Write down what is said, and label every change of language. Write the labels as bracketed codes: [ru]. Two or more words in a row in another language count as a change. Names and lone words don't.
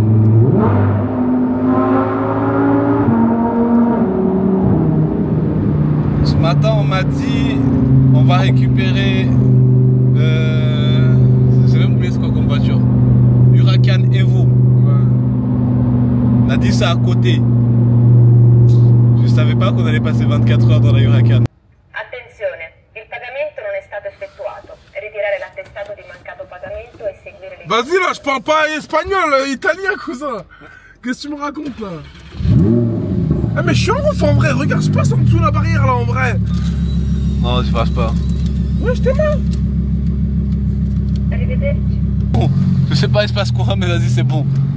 [fr] Ce matin, on m'a dit on va récupérer. J'ai même oublié c'est quoi comme voiture. Huracan Evo. On a dit ça à côté. Je savais pas qu'on allait passer 24 heures dans la Huracan. [it] Attenzione, il pagamento non è stato effettuato. Ritirare l'attestato di mancato pagamento [fr] je parle pas espagnol, italien, cousin. Qu'est-ce que tu me racontes là? Ah mais je suis en ouf en vrai, regarde, je passe en dessous de la barrière là en vrai. Non, tu passes pas. Ouais, je t'ai mal. Bon, je sais pas il se passe quoi, mais vas-y, c'est bon.